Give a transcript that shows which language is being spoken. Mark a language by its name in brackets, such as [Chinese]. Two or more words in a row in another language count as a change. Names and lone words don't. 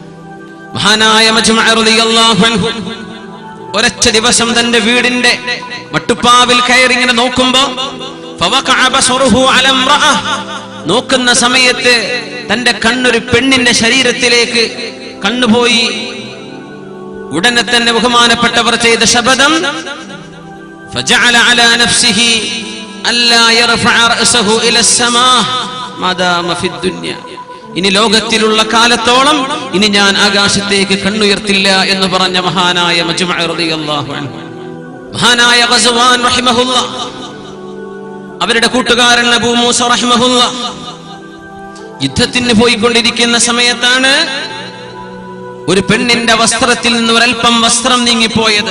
[Malayalam] മഹാനായ മജ്മുഅ [Arabic] رضي الله عنه [Malayalam] ഒരൊറ്റ ദിവസം തന്റെ വീടിന്റെ മട്ടുപ്പാവിൽ കയറി ഇങ്ങനെ നോക്കുമ്പോ നോക്കുന്ന സമയത്ത് തന്റെ കണ്ണൊരു പെണ്ണിന്റെ ശരീരത്തിലേക്ക് കണ്ണുപോയി. ഉടനെ തന്നെ ബഹുമാനപ്പെട്ടവർ ചെയ്ത ശപഥം, [Arabic] فجعل على نفسه ألا يرفع رأسه إلى السماء ما دام في الدنيا. [Malayalam] ഇനി ലോകത്തിലുള്ള കാലത്തോളം ഇനി ഞാൻ ആകാശത്തേക്ക് കണ്ണുയർത്തില്ല എന്ന് പറഞ്ഞ മഹാനായ മജ്മുഅ [Arabic] رضي الله عنه. [Malayalam] മഹാനായ ഗസ്വാൻ റഹിമഹുല്ലാ, അവരുടെ കൂട്ടുകാരൻ അബൂ മൂസ റഹിമഹുല്ലാ യുദ്ധത്തിന് പോയിക്കൊണ്ടിരിക്കുന്ന സമയത്താണ് ഒരു പെണ്ണിന്റെ വസ്ത്രത്തിൽ നിന്ന് ഒരൽപ്പം വസ്ത്രം നീങ്ങിപ്പോയത്.